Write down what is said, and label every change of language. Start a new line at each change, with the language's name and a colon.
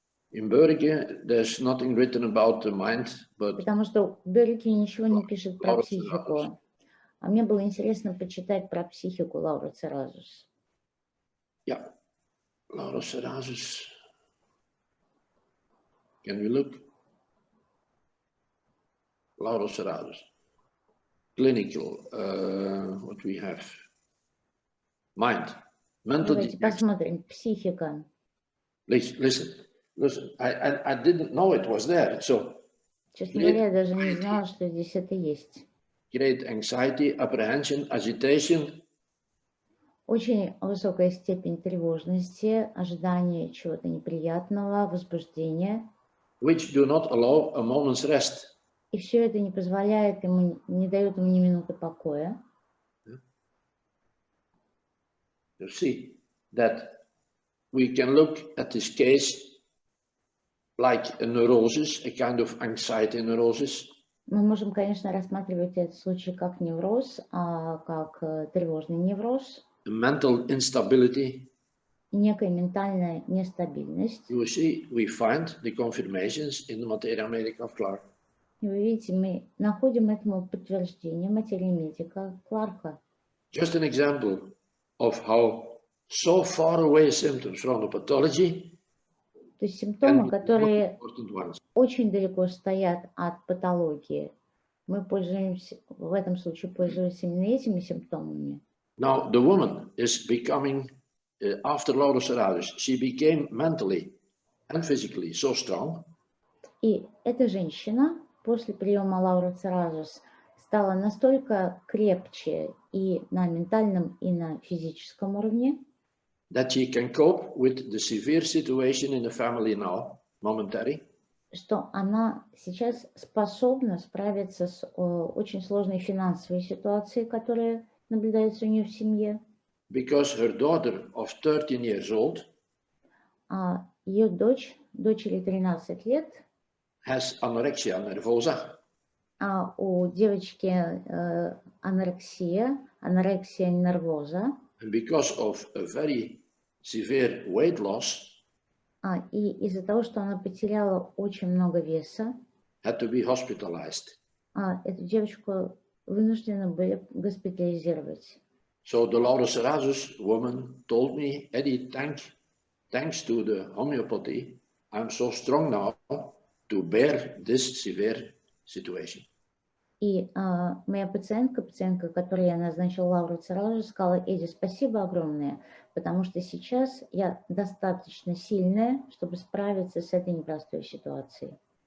English: In Börge, there's nothing written about the mind, but...
Russian: Потому что Бёрики ничего не пишет про психику. А мне было интересно почитать про психику Laurocerasus.
English: Yeah, Laurocerasus. Can we look? Laurocerasus. Clinical, what we have. Mind. Mental
Russian: Давайте посмотрим. Психика.
English: Listen. I didn't know it was there. So,
Russian: честно говоря, я даже не знала, что здесь это есть.
English: Great anxiety, apprehension, agitation.
Russian: Очень высокая степень тревожности, ожидание чего-то неприятного, возбуждения.
English: Which do not allow a moment's rest.
Russian: И все это не позволяет ему, не дает ему ни минуты покоя.
English: You see that we can look at this case like a neurosis, a kind of anxiety neurosis.
Russian: Мы можем, конечно, рассматривать этот случай как невроз, как тревожный невроз.
English: Mental instability.
Russian: Некая ментальная нестабильность.
English: You see, we find the confirmations in the Materia Medica of Clark.
Russian: И вы видите, мы находим этому подтверждение материи медика Кларка.
English: Just an example of how so far away symptoms from the pathology.
Russian: То есть симптомы, которые очень далеко стоят от патологии. Мы пользуемся, в этом случае пользуемся именно этими симптомами.
English: Now the woman is becoming, after Laurocerasus, she became mentally and physically so strong
Russian: И эта женщина после приема Laurocerasus стала настолько крепче и на ментальном, и на физическом уровне,
English: that she can cope with the severe situation in the family now, momentary,
Russian: что она сейчас способна справиться с очень сложной финансовой ситуацией, которая наблюдается у нее в семье.
English: because her daughter of 13 years old
Russian: А ее дочери 13 лет,
English: has anorexia nervosa,
Russian: а у девочки анорексия нервоза,
English: and because of a very severe weight loss,
Russian: и из-за того, что она потеряла очень много веса,
English: had to be hospitalized.
Russian: Эту девочку вынуждены были госпитализировать.
English: So the Laurocerasus woman told me, Eddie, thanks to the homeopathy, I'm so strong now to bear this severe situation.
Russian: И моя пациентка, которой я назначила Laurocerasus, сказала: Эдди, спасибо огромное, потому что сейчас я достаточно сильная, чтобы справиться с этой непростой ситуацией.